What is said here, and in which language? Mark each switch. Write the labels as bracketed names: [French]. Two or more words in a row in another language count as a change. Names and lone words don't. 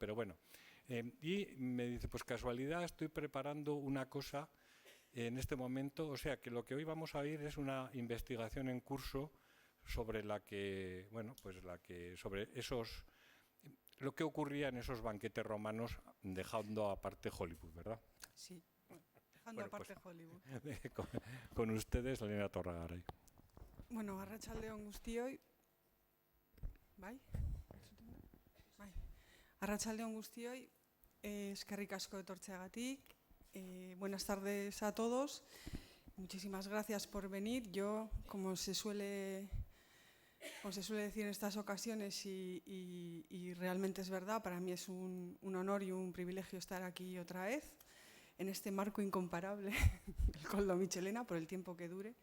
[Spanish] Pero y me dice, pues casualidad, estoy preparando una cosa en este momento, o sea que lo que hoy vamos a oír es una investigación en curso sobre lo que ocurría en esos banquetes romanos, dejando aparte Hollywood, ¿verdad? Sí, dejando aparte Hollywood. Con ustedes, Elena Torragaray. [Basque] Arratsaldeon guztioi. Bai? Arratsaldeon guztioi, eskerrik asko etortzeagatik. [Spanish] Buenas tardes a todos. Muchísimas gracias por venir. Yo, como se suele decir en estas ocasiones, y realmente es verdad, para mí es un honor y un privilegio estar aquí otra vez, en este marco incomparable del Coldo Michelena, por el tiempo que dure.